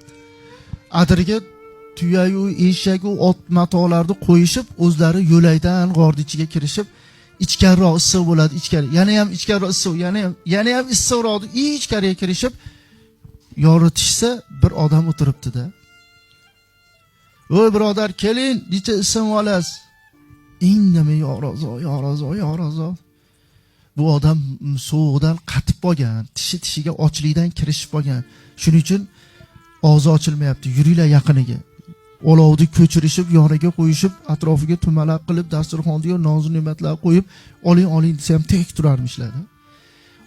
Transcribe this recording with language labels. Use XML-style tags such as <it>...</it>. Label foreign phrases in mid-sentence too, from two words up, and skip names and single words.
<uz>Adirga tuyayu, eshagu, ot matolarni qo'yishib, o'zlari yo'laydan g'orning ichiga kirishib, ichkariroq issiq bo'ladi, ichkari. Yana ham ichkariroq issiq, yana ham issiqroq ichkariga kirishib, yoritishsa bir odam o'tiribdi-da. "Voy birodar, keling, necha ism olasiz?" "Indamay,</uz> <ar>يا رزاق، يا رزاق، يا رزاق."</ar> <uz>Bu odam sovuqdan qatib qolgan, tishi-tishiga ochlikdan kirishib qolgan. Shuning uchun og'zi ochilmayapti. Yuringlar yaqiniga. Olovni ko'chirishib, yoniga qo'yishib, atrofiga tumalaq qilib, dasturxonga noz-ne'matlar qo'yib, oling desa ham tek turarmishlar.</uz>